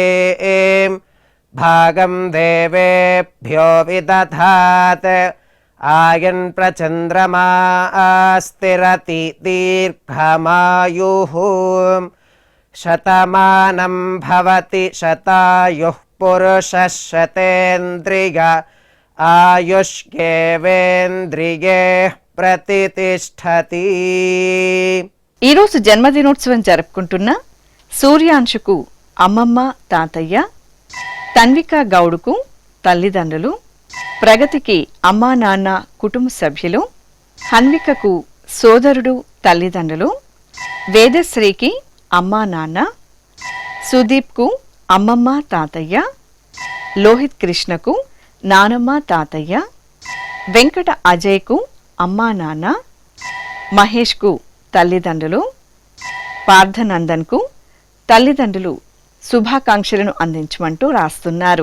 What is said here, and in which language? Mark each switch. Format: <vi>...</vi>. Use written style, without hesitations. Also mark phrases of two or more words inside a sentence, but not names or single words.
<sa>भागं देवेभ्यो विदधात् आयन् प्रचन्द्रमा स्थिरति दीर्घमायुः शतमानं भवति शतायुः पुरुषः शतेन्द्रिय ఆయుష్యేవేంద్రియే ప్రతిష్టతి.</sa> <te>ఈరోజు జన్మదినోత్సవం జరుపుకుంటున్న సూర్యాంశుకు అమ్మమ్మ తాతయ్య, తన్విక గౌడుకు తల్లిదండ్రులు, ప్రగతికి అమ్మా నాన్న కుటుంబ సభ్యులు, హన్వికకు సోదరుడు తల్లిదండ్రులు, వేదశ్రీకి అమ్మా నాన్న, సుదీప్కు అమ్మమ్మ తాతయ్య, లోహిత్ కృష్ణకు నానమ్మ తాతయ్య, వెంకట అజయ్కు అమ్మా నాన్న, మహేష్కు తల్లిదండ్రులు, పార్థనందన్కు తల్లిదండ్రులు శుభాకాంక్షలను అందించమంటూ రాస్తున్నారు.</te>